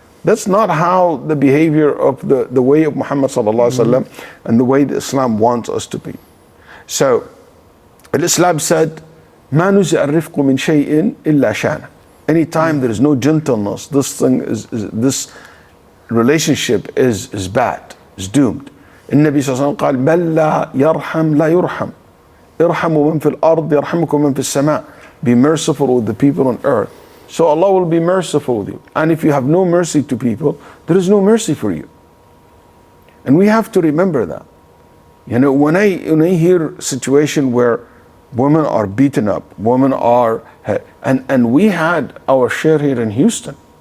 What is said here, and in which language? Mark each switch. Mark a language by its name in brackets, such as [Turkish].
[English] That's not how the behavior of the way of Muhammad sallallahu alaihi wasallam and the way that Islam wants us to be. So, Islam said, [Arabic] "Ma nuzi'a ar-rifqu min shay'in illa shana." [English] Anytime there is no gentleness, this thing this relationship is bad, is doomed. [Arabic] النبي صلى الله عليه وسلم قال بل لا يرحم لا يرحم ارحموا من في الأرض يرحمكم من في السماء. [English] Be merciful with the people on earth, so Allah will be merciful with you. And if you have no mercy to people, there is no mercy for you. And we have to remember that. When I hear a situation where Women are beaten up. Women are, and we had our share here in Houston.